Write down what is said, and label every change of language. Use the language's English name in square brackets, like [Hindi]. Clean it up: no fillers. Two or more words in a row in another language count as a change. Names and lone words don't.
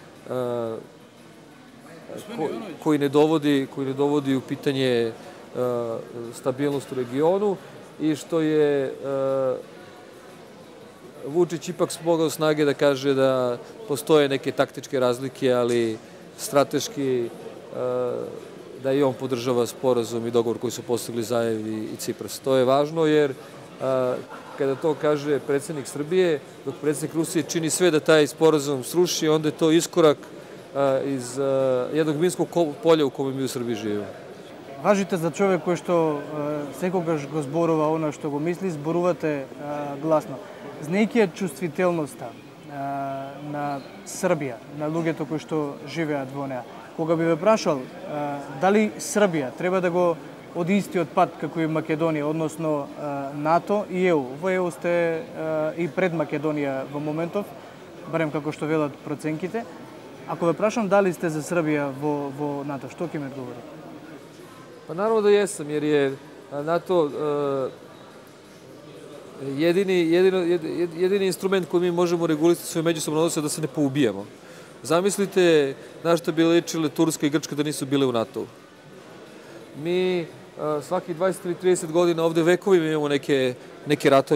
[Serbian] koji ne dovodi u pitanje stabilnost u regionu i što je Vučić ipak smogao snage da kaže da postoje neke taktičke razlike, ali strateški da i on podržava sporazum i dogovor koji su postigli Zaev i Cipras. To je važno jer kada to kaže predsednik Srbije, dok predsednik Rusije čini sve da taj sporazum sruši, onda je to iskorak iz jednog minskog polja u kome mi u Srbiji živimo. [Macedonian] Важите за човек кој што секогаш го зборува она што го мисли, зборувате гласно. Знаејќи чувствителноста на Србија, на луѓето кои што живеат во неа, кога би ве прашал дали Србија треба да го оди истиот пат како и Македонија, односно НАТО и ЕУ. Во ЕУ сте и пред Македонија во моментов, барем како што велат проценките. Ако ве прашам дали сте за Србија во НАТО, што ќе ми одговорите? [Serbian] Pa naravno da jesam, jer je NATO jedini instrument koji mi možemo regulisati svoje međusobne odnose da se ne poubijamo. Zamislite na šta bi ličile Turska i Grčka da nisu bile u NATO-u. Mi svaki 20 ili 30 godina ovde vekovima imamo neke ratove.